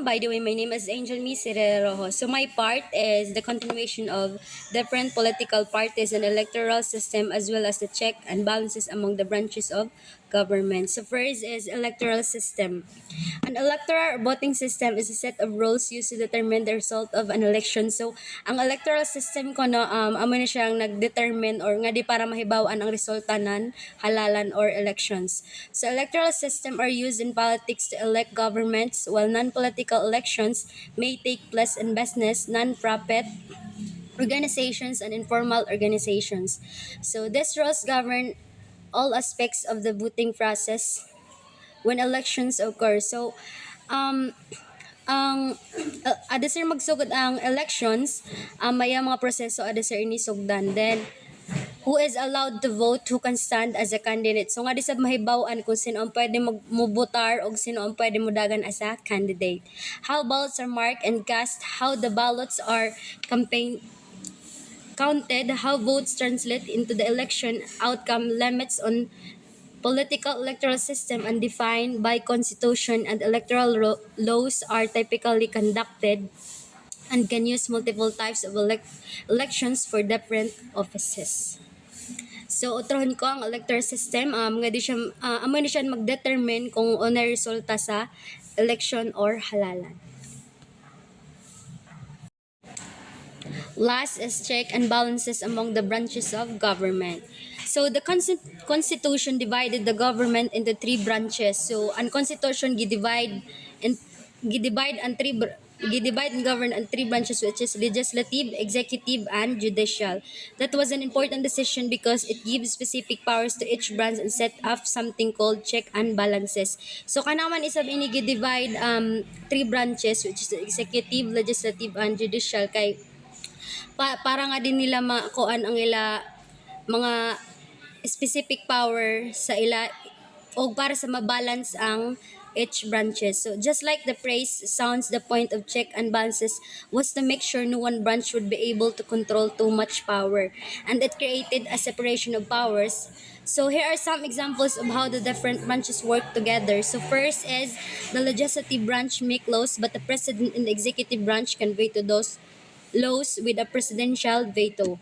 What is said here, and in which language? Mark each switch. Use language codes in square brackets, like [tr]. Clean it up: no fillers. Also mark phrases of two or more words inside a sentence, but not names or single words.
[en] By the way, my name is Angel Misere Rojo. So, my part is the continuation of different political parties and electoral system as well as the check and balances among the branches of government. So, first is electoral system. An electoral voting system is a set of rules used to determine the result of an election. So, [ceb] ang [en] electoral system [ceb] ko no, amo na siyang nag-determine or nga di para mahibawan ang resulta nan halalan or elections. [en] So, electoral system are used in politics to elect governments, while non-political elections may take place in business, non-profit organizations, and informal organizations. So, these rules govern all aspects of the voting process when elections occur. So, [ceb] um, ang ada sir magsugod ang elections, may mga proseso ada sir inisugdan. [en] Then, who is allowed to vote, who can stand as a candidate. [ceb] So nga di sad mahibaw-an kung sino ang pwede mubotar o sino ang pwede mudagan [en] as a candidate. How ballots are marked and cast, how the ballots are campaign counted, how votes translate into the election outcome, limits on political electoral system undefined by constitution, and electoral laws are typically conducted and can use multiple types of elections for different offices. So, [ceb] utrohon ko ang [en] electoral system. [ceb] Nga di siya, amo ni siya mag-determine kung ano resulta sa election or halalan. [en] Last is check and balances among the branches of government. So the constitution divided the government into three branches. So ang constitution gidivide and govern in three branches, which is legislative, executive, and judicial. That was an important decision because it gives specific powers to each branch and set up something called check and balances. [ceb] So kanaman isab ini gidivide [en] three branches, which is the executive, legislative, and judicial [ceb] kay para nga din nila makuan ang ila mga [en] specific power [ceb] sa ila o para sa mabalance ang [en] each branches. So just like the phrase sounds, the point of check and balances was to make sure no one branch would be able to control too much power, and it created a separation of powers. So here are some examples of how the different branches work together. So first is the legislative branch make laws, but the president and the executive branch can veto those laws with a presidential veto.